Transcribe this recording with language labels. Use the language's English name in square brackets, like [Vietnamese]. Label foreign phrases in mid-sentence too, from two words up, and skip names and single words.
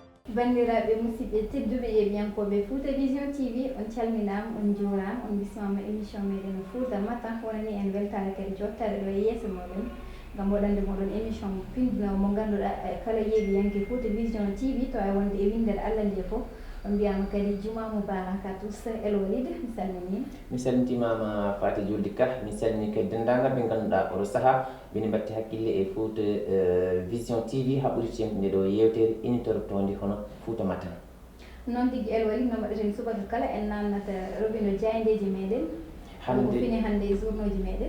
[Fula] bandiraɓe musidɓe tedduɓe e biyankoɓe Fouta Vision TV on calminama on juurama on bisimama émission meɗen Fouta Matin wonani en weltare kadi jottare ɗo e yesso moɗon gam waɗande moɗon émission pindinowo mo ganduɗa kala yeeɓiyanke Fouta Vision TV to e wonde e windere Allah nde foof on mbiyama kadi [Arabic] juma moubarak [French] à tous [Fula] Elwalid mi salminima mi salmitimama Faty Dioldy Ka mi salmini kadi dendagal ɓe ganduɗa oɗo saaha bini batti hakkille e Fouta Vision TV haɓɓude nde ɗo yewtere inintortode hono Fouta Matin noon tigui Elwalid no mbaɗeten subaka kala en namnata robino diayndeji meɗen ko fini hande e journaux ji meɗen